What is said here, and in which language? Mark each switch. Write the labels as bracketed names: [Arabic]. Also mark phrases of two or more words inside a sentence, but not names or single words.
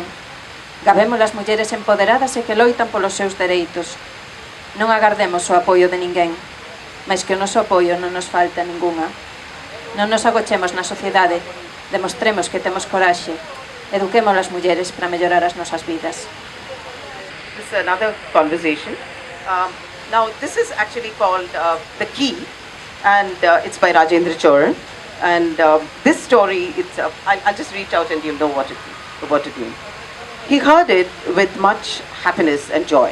[Galician] Gabemos as mulleres empoderadas e que loitan polos seus dereitos. Non agardemos o apoio de ninguén, mais que o noso apoio non nos falta ningunha. Non nos agochemos na sociedade, demostremos que temos coraxe. eduquemos as mulleres para mellorar as nosas vidas. [English] This is another conversation. Now, this is actually called The Key, and it's by Rajendra Choran. And this story, I'll just reach out and you'll know what it means. He heard it with much happiness and joy.